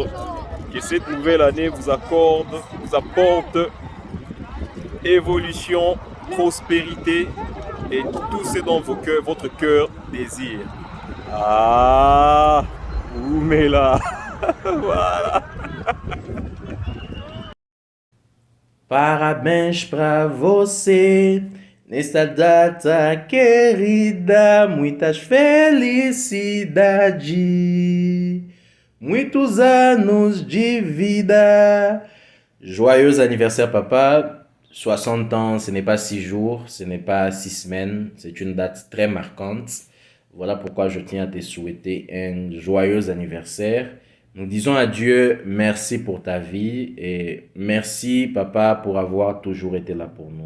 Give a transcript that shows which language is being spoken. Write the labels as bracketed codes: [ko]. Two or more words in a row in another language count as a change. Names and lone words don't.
[fr] Que cette nouvelle année vous apporte évolution, prospérité et tout ce dont votre cœur désire. Ah, Oumela. Voilà. [pt] Parabéns pra você nesta data querida, muitas felicidades, muitos anos de vida. [fr] Joyeux anniversaire papa, 60 ans, ce n'est pas 6 jours, ce n'est pas 6 semaines, c'est une date très marquante. Voilà pourquoi je tiens à te souhaiter un joyeux anniversaire. Nous disons à Dieu merci pour ta vie et merci papa pour avoir toujours été là pour nous.